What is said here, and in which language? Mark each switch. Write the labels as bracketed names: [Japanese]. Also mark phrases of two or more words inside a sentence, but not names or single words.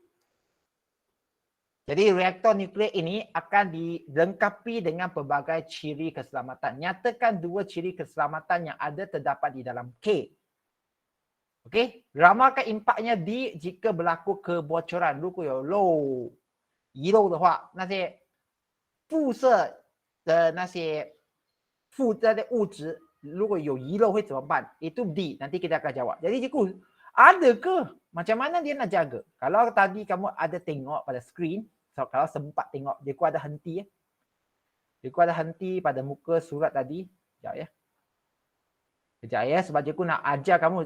[Malay] Jadi reaktor nuklear ini akan dilengkapi dengan pelbagai ciri keselamatan. Nyatakan 2 ciri keselamatan yang ada terdapat di dalam K. Okey, ramalkan impaknya D jika berlaku kebocoran. [Chinese] 如果有遗漏的话，那些辐射的那些附带的物质如果有遗漏会怎么办? [Malay] Itu D. Nanti kita akan jawab. Jadi cikgu, ada ke? Macam mana dia nak jaga? Kalau tadi kamu ada tengok pada skrin, kalau sempat tengok, cikgu ada henti Cikgu ada henti pada muka surat tadi. Sekejap Sekejap sebab cikgu nak ajar kamu.